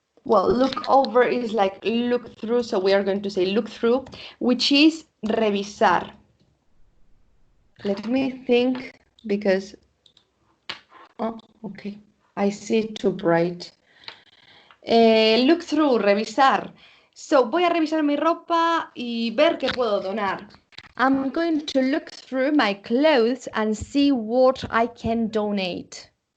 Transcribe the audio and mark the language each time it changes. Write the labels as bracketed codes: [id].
[en] Well, look over is like look through, so we are going to say look through, which is revisar. Let me think, because, oh, okay, I see it too bright. Look through, revisar. [es] So, voy a revisar mi ropa y ver qué puedo donar. [en] I'm going to look through my clothes and see what I can donate.